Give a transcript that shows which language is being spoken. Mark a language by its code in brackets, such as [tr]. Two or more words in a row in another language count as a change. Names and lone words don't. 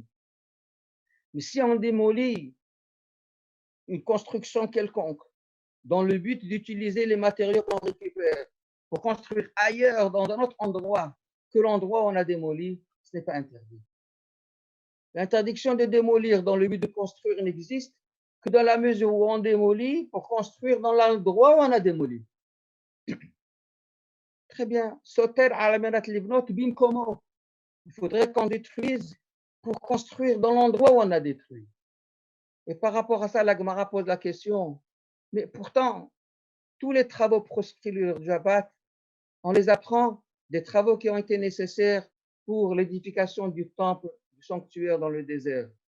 [fr] Mais si on démolit une construction quelconque dans le but d'utiliser les matériaux qu'on récupère pour construire ailleurs, dans un autre endroit que l'endroit où on a démoli, ce n'est pas interdit. L'interdiction de démolir dans le but de construire n'existe que dans la mesure où on démolit pour construire dans l'endroit où on a démoli. Très bien. [he] סותר על מנת לבנות במקומו. [fr] Il faudrait qu'on détruise pour construire dans l'endroit où on a détruit. Et par rapport à ça, la Gemara pose la question, mais pourtant, tous les travaux proscrits du Shabbat, on les apprend des travaux qui ont été nécessaires pour l'édification du temple, du sanctuaire dans le désert.